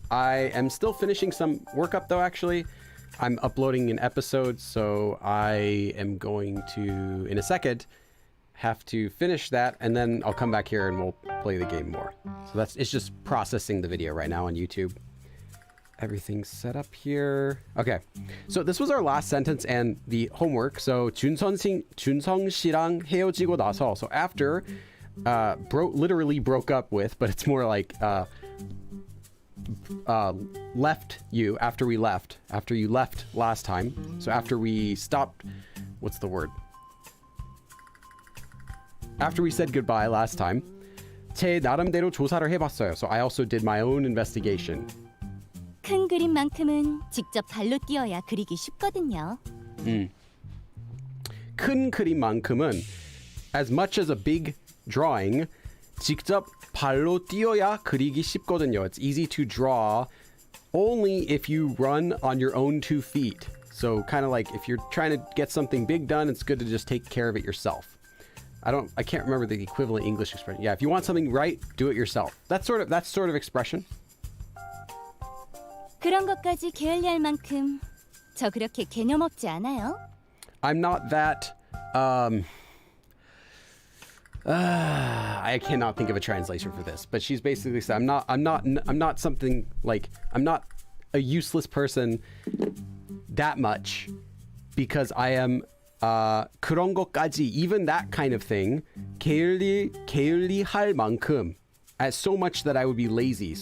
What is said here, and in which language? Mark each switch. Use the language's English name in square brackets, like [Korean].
[English] I am still finishing some work up though, actually. I'm uploading an episode, so I am going to, in a second, have to finish that, and then I'll come back here and we'll play the game more. So it's just processing the video right now on YouTube. Everything's set up here. Okay, so this was our last sentence and the homework. So [Korean] 준성 씨랑 헤어지고 나서. [English] So after literally broke up with, but it's more like left you after you left last time. So after we stopped, what's the word? After we said goodbye last time, [Korean] 제 나름대로 조사를 해봤어요. [English] So I also did my own investigation. [Korean] 큰 그림만큼은 직접 발로 띄어야 그리기 쉽거든요. 큰 그림만큼은, [English] as much as a big drawing, [Korean] 직접 발로 띄어야 그리기 쉽거든요. [English] It's easy to draw only if you run on your own 2 feet. So kind of like if you're trying to get something big done, it's good to just take care of it yourself. I can't remember the equivalent English expression. Yeah, if you want something right, do it yourself. That sort of expression. [Korean] 그런 것까지 게을리할 만큼 저 그렇게 개념 없지 않아요? [English] I'm not that I cannot think of a translation for this, but she's basically said I'm not something like, I'm not a useless person that much, because I am [Korean] 그런 것까지, [English] even that kind of thing, [Korean] 게을리할 만큼, [English] as so much that I would be lazy.